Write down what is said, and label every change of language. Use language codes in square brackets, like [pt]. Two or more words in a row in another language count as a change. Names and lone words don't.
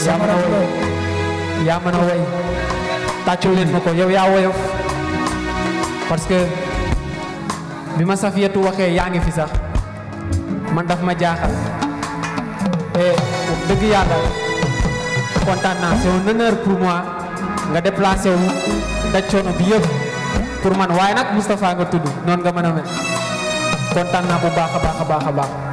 [wo] Yaa mën a Sama way. rakk la. Yaa mën a way. Tàccul leen ma ko, yow yaa woyof. [fr] Parce que [wo] bi ma Safiatou waxee yaa ngi fi sax, man daf ma jaaxal. Et wax dëgg yàlla, kontaan naa. [fr] C'est un honneur pour moi nga déplacé [wo] wu, daj coono bi yëpp [fr] pour man. [wo] Waaye nag Moustapha nga tudd, noonu nga mën a mel. Kontaan naa bu baax a baax a baax a baax.